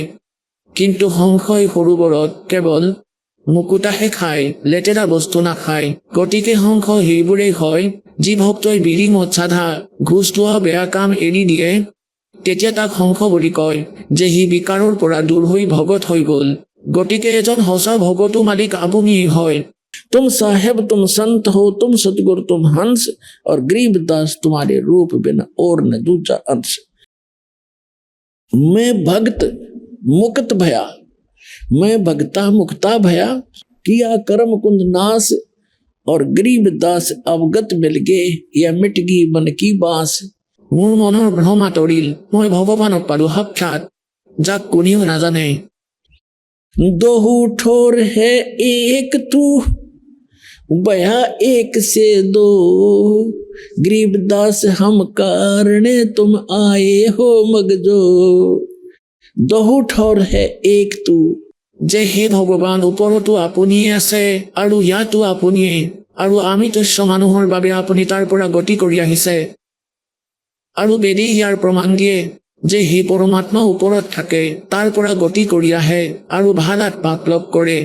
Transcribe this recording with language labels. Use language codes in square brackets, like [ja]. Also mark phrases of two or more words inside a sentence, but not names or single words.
[as] কিন্তু হংসই সৰোবৰত কেৱল মুকুতাহে খায়, লেতেৰা বস্তু নাখায়। গতিকে হংস সেইবোৰেই হয় যি ভক্তই বিৰি মদ চাধা ঘোচ লোৱা বেয়া কাম এৰি দিয়ে, তেতিয়া তাক হংস বুলি কয়, যে সি বিকাৰৰ পৰা দূৰ হৈ ভগত হৈ গ'ল। গতিকে এজন সঁচা ভগতো মালিক আপুনিয়েই হয়। [hi] तुम साहेब तुम संत हो, तुम सतगुरु तुम हंस, और गरीबदास तुम्हारे रूप बिना और न दूजा अंश। मैं भक्त मुक्त भया, मैं भक्ता मुक्ता भया, किया कर्म कुंद नाश, और गरीबदास अवगत मिल गए, या मिट गई मन की बास। [as] মোৰ মনৰ ভ্ৰম আঁতৰিল, মই ভগৱানক পালো সাক্ষাৎ, যাক কোনেও নাজানে। [hi] दोहू ठोर है एक तू, बया एक से दो। गरीबदास हम कारणे तुम आए हो मगजो। दो ठौर है एक तू। [as] যে হে ভগৱান ওপৰতো আপুনিয়ে আছে আৰু ইয়াতো আপুনিয়ে আৰু আমি তুচ্ছ মানুহৰ বাবে আপুনি তাৰ পৰা গতি কৰি আহিছে আৰু বেদে ইয়াৰ প্ৰমাণ দিয়ে যে হে পৰমাত্মা ওপৰত থাকে তাৰ পৰা গতি কৰি আহে আৰু ভাল আত্মাক লগ কৰে।